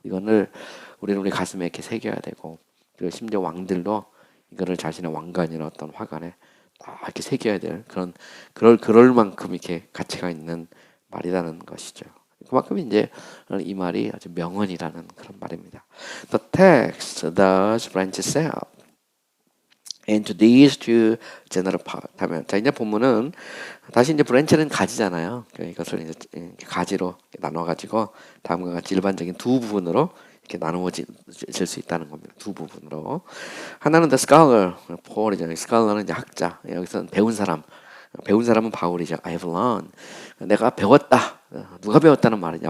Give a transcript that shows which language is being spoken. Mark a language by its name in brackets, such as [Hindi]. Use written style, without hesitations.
[Korean] 이거를 우리는 우리 가슴에 이렇게 새겨야 되고 그리고 심지어 왕들도 이거를 자신의 왕관이나 어떤 화관에 딱 이렇게 새겨야 될 그럴 만큼 이렇게 가치가 있는 말이라는 것이죠. 그만큼 이제 이 말이 아주 명언이라는 그런 말입니다. [English] The text thus branches out into these two general parts 하면 [Korean] 자 이제 본문은 다시 이제 브랜치는 가지잖아요. 이것을 이제 가지로 나눠 가지고 다음과 같이 일반적인 두 부분으로 이렇게 나누어질 수 있다는 겁니다. 두 부분으로 하나는 the scholar, Paul이잖아요. scholar는 이제 학자. 여기서는 배운 사람은 바울이죠. [English] I've learned. [Korean] 내가 배웠다. 누가 배웠다는 말이냐?